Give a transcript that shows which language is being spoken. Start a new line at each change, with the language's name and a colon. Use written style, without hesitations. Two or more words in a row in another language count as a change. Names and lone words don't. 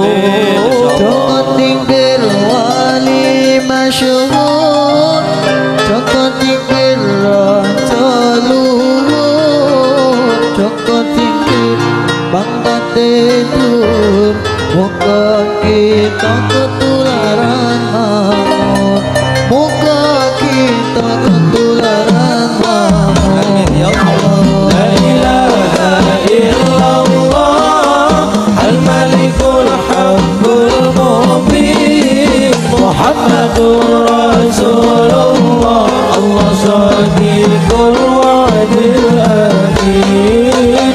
Javanese: Joko Tingkir wali masyhur, Joko Tingkir raja luhur, Joko Tingkir pangkate dhuwur, muga kita ketularan makmur, muga kita ketularan makmur.
Arabic: يا الله. لا إله إلا الله الملك الحق المبين محمد رسول الله. الله صادق الوعد الأمين.